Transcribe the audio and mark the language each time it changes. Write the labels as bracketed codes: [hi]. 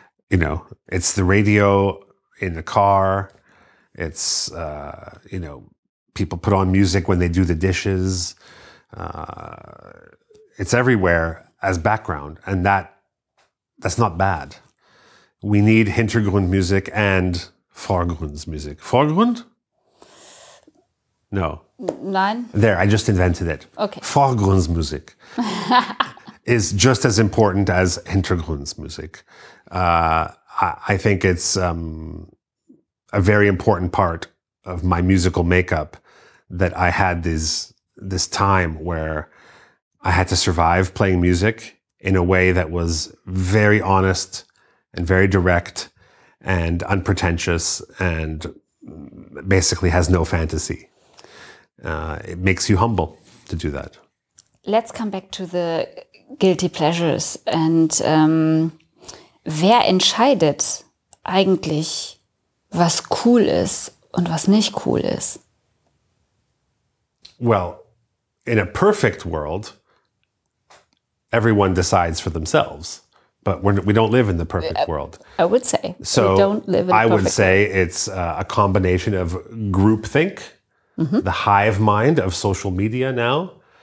[en] You know, it's the radio in the car. It's, you know, People put on music when they do the dishes. It's everywhere as background, and that's not bad. We need Hintergrundmusik and Vorgrundsmusik. Vorgrund? No. [de] Nein. [en] There, I just invented it. Okay. Vorgrundsmusik is just as important as Hintergrundsmusik. I think it's a very important part of my musical makeup that I had this time where I had to survive playing music in a way that was very honest and very direct and unpretentious and basically has no fantasy. It makes you humble to do that. Let's come back to the guilty pleasures. [de] And wer entscheidet eigentlich, was cool ist und was nicht cool ist? [en] Well, in a perfect world, everyone decides for themselves. But we don't live in the perfect world. I would say. So we don't live in I would perfect say it's a combination of groupthink, the hive mind of social media now.